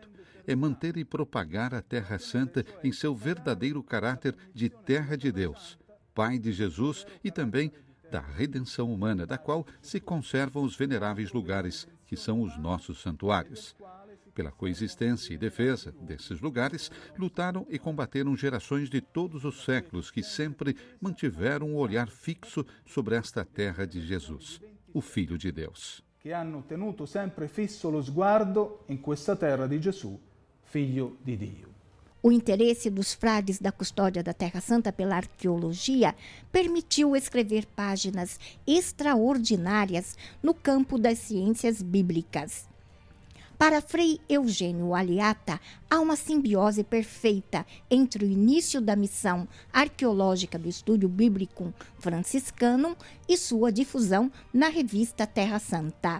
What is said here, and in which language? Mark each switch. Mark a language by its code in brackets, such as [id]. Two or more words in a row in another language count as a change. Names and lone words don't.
[pt] É manter e propagar a Terra Santa em seu verdadeiro caráter de terra de Deus, Pai de Jesus e também da redenção humana, da qual se conservam os veneráveis lugares, que são os nossos santuários. Pela coexistência e defesa desses lugares, lutaram e combateram gerações de todos os séculos que sempre mantiveram o olhar fixo sobre esta terra de Jesus, o Filho de Deus. [it] Que hanno tenuto sempre fisso lo sguardo in questa terra di Gesù, Figlio di Dio. [pt] O interesse dos frades da custódia da Terra Santa pela arqueologia permitiu escrever páginas extraordinárias no campo das ciências bíblicas. Para Frei Eugênio Aliata, há uma simbiose perfeita entre o início da missão arqueológica do Estúdio Bíblico Franciscano e sua difusão na revista Terra Santa.